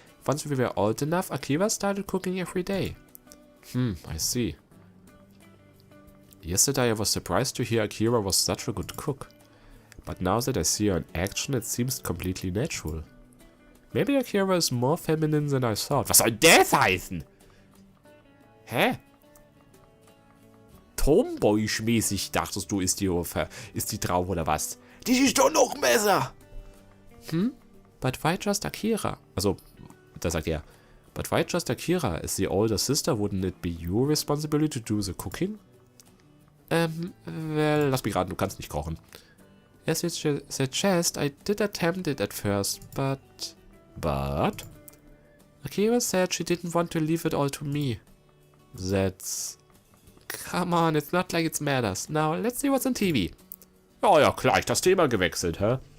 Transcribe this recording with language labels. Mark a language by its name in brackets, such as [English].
[English] Once we were old enough, Akira started cooking every day. I see. Yesterday I was surprised to hear Akira was such a good cook. But now that I see her in action, it seems completely natural. Maybe Akira is more feminine than I thought. [German] Was soll das heißen? Hä? Tomboy-mäßig dachtest du, ist die Traum oder was? Die ist doch noch besser! [English] But why just Akira? [German] Also, da sagt er. [English] But why just Akira? As the older sister, wouldn't it be your responsibility to do the cooking? [German] Well, lass mich raten, du kannst nicht kochen. [English] As you suggest, I did attempt it at first, but... But? Akira said she didn't want to leave it all to me. That's... Come on, it's not like it matters. Now, let's see what's on TV. [German] Oh ja, gleich das Thema gewechselt, hä?